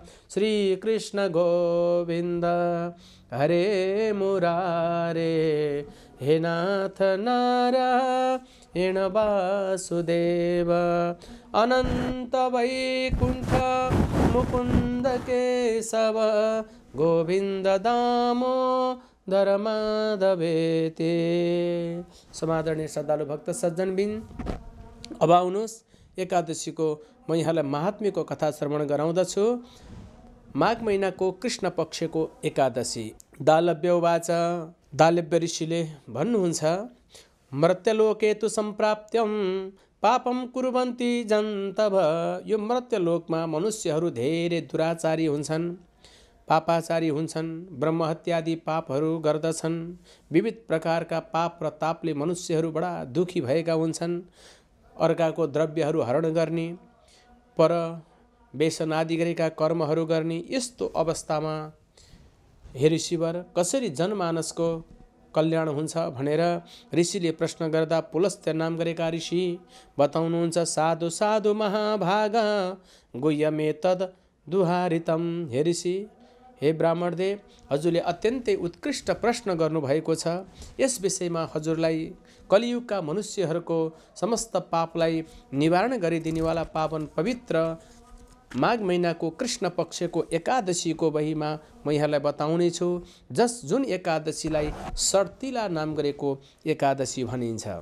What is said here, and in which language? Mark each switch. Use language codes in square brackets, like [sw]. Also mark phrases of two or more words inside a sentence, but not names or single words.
[sa] श्री कृष्ण गोविंद हरे मुरारे हे नाथ नारायण वासुदेव अनंत वैकुंठ मुकुंद केशव गोविंद दामोदर माधवेते। [ne] समादरणीय श्रद्धालु भक्त सज्जनबिन, अब आउनुहोस् एकादशीको म यहाँलाई महात्म्यको कथा श्रवण गराउँदछु। माघ महिनाको कृष्ण पक्षको एकादशी। [sa] दालव्य उवाच, [ne] दालव्य ऋषिले भन्नुहुन्छ, [sa] मर्त्यलोके तु सम्प्राप्त्यं पापम कुर्वन्ति जन्तव। [ne] यो मर्त्यलोकमा मनुष्यहरू धेरै दुराचारी हुन्छन्, पापाचारी हुन्छन्, ब्रह्महत्यादि पापहरू गर्दछन्। विविध प्रकारका पाप र तापले मनुष्यहरू बडा दुखी भएका हुन्छन्। अर्काको द्रव्यहरू हरण गर्ने, पर व्यसन आदि गरेका कर्महरू गर्ने। यस्तो अवस्थामा हे ऋषिवर कसरी जनमानसको कल्याण हुन्छ भनेर ऋषिले प्रश्न गर्दा पुलस्त्य नाम गरेका ऋषि बताउनुहुन्छ, [sa] साधु साधु महाभागा गुह्यमे तद दुहारितम। [ne] हे ऋषि, हे ब्राह्मणदेव, हजुरले अत्यन्तै उत्कृष्ट प्रश्न गर्नुभएको छ। यस विषयमा हजुरलाई कलियुगका मनुष्यहरूको समस्त पापलाई निवारण गरिदिनेवाला पावन पवित्र माघ महिनाको कृष्ण पक्षको एकादशीको बहिमा म यहाँलाई बताउने छु, जुन एकादशीलाई षट्तिला नाम गरेको एकादशी भनिन्छ।